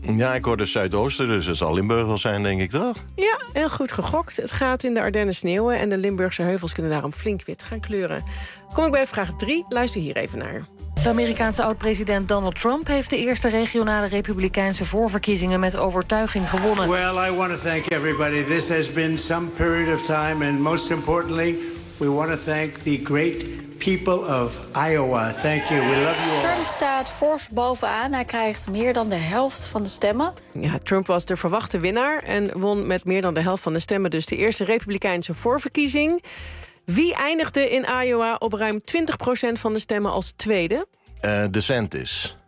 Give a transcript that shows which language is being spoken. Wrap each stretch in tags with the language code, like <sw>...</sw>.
<nl>Ja, ik hoorde Zuidoosten, dus het zal Limburg wel zijn, denk ik toch? Ja, heel goed gegokt. Het gaat in de Ardennen sneeuwen en de Limburgse heuvels kunnen daarom flink wit gaan kleuren. Kom ik bij vraag 3. Luister hier even naar. De Amerikaanse oud-president Donald Trump heeft de eerste regionale republikeinse voorverkiezingen met overtuiging gewonnen.</nl> <en>Well, I want to thank everybody. This has been some period of time, and most importantly, we want to thank the great people of Iowa. Thank you. We love you all.</en> <nl>Trump staat fors bovenaan. Hij krijgt meer dan de helft van de stemmen. Ja, Trump was de verwachte winnaar en won met meer dan de helft van de stemmen dus de eerste republikeinse voorverkiezing. Wie eindigde in Iowa op ruim 20% van de stemmen als tweede? DeSantis.</nl>